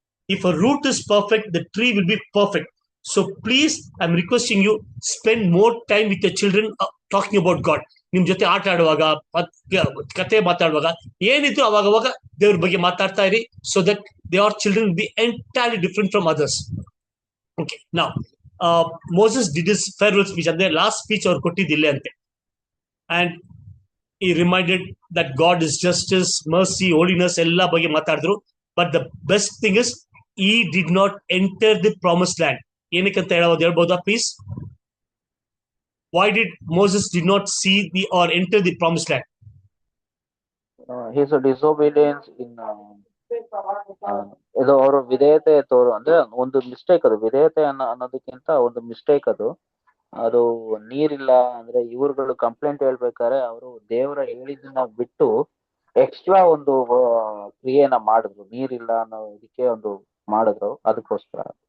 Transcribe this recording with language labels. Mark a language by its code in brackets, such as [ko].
[en] If a root is perfect, the tree will be perfect. So please I am requesting you, spend more time with your children talking about God. [kn] ನಿಮ್ ಜೊತೆ ಆಟ ಆಡುವಾಗ, ಕತೆ ಮಾತಾಡುವಾಗ, ಏನಿದ್ರು ಅವಾಗ ದೇವ್ರ ಬಗ್ಗೆ ಮಾತಾಡ್ತಾ ಇರಿ. [en] So that they are children be entirely different from others. Okay, now Moses did his farewell speech, [kn] ಅಂದ್ರೆ ಲಾಸ್ಟ್ ಸ್ಪೀಚ್ ಅವ್ರು ಕೊಟ್ಟಿದ್ದಿಲ್ಲ ಅಂತೆ. [en] and he reminded that God is justice, mercy, holiness [kn] ಎಲ್ಲ ಬಗ್ಗೆ ಮಾತಾಡಿದ್ರು. [en] But the best thing is he did not enter the promised land. [kn] ಏನಕ್ಕಂತ ಹೇಳ್ಬೋದಾ please? [en] Why did Moses did not see the or enter the promised land? His disobedience in [kn] ಇದು ಅವರು ವಿಧೇಯತೆ ಅಂದ್ರೆ ಒಂದು mistake ಅದು. ವಿಧೇಯತೆ ಅನ್ನೋದಕ್ಕಿಂತ ಒಂದು ಮಿಸ್ಟೇಕ್ ಅದು. ಅದು ನೀರಿಲ್ಲ ಅಂದ್ರೆ ಇವ್ರುಗಳು ಕಂಪ್ಲೇಂಟ್ ಹೇಳ್ಬೇಕಾದ್ರೆ ಅವರು ದೇವರ ಹೇಳಿದ್ದನ್ನ ಬಿಟ್ಟು ಎಕ್ಸ್ಟ್ರಾ ಒಂದು ಕ್ರಿಯೆನ ಮಾಡಿದ್ರು. ನೀರಿಲ್ಲ ಅನ್ನೋ ಇದಕ್ಕೆ ಒಂದು ಮಾಡಿದ್ರು, ಅದಕ್ಕೋಸ್ಕರ.